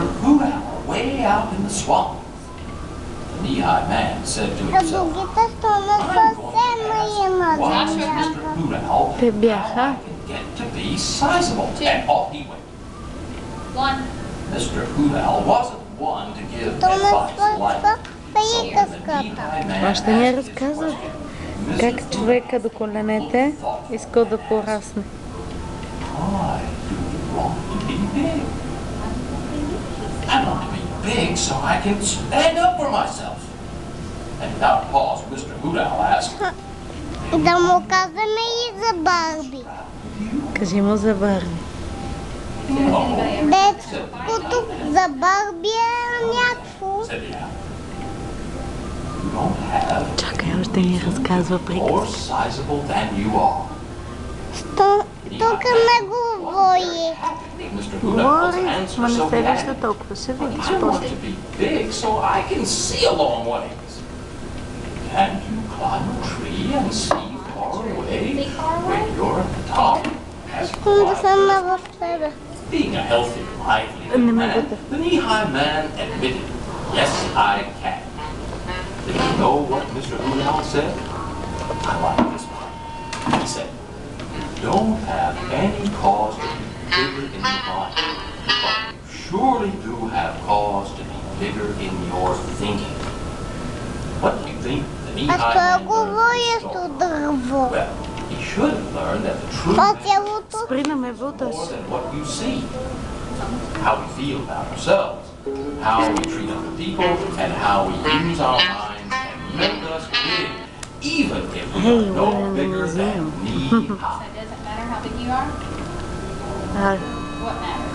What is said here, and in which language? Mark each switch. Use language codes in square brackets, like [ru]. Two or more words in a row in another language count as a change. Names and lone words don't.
[en] Hoot Owl way out in the swamp. The knee-high man said to himself, I'm going to ask why Mr. Hoot Owl how I can get to be sizable. And off he went. One. Mr. Hoot Owl wasn't one to give advice like [bg] Още не разказах как човека до коленете искал да порасне. [en] I want to be big so I can stand up for myself. And without pause, Mr. Hoot Owl asked, [bg] Да му казваме и за Барби. Кажи му за Барби. Детското за Барби е някакво. Чакай, още ни разказва приказка. Тук не говори. Говори, ма не се вижда толкова, ще видиш после. [en] Can you climb a tree and see far away when you're at the top? [bg] Искам да съм в тебе. [en] Being a healthy, lively man, the knee-high man admitted, yes, I can. Did you know what Mr. Hoot Owl said? I like this part. He said, you don't have any cause to be bigger in the body, but you surely do have cause to be bigger in your thinking. What do you think the knee-high man learned from this story? Well, he should have learned that the truth [bg] Спри на ме [en] is more [bg] буташ. [en] than what you see. How we feel about ourselves, how we treat other people, and how we use our minds can make us big, even if we are no bigger than knee-high. So it doesn't matter how big you are? What matters?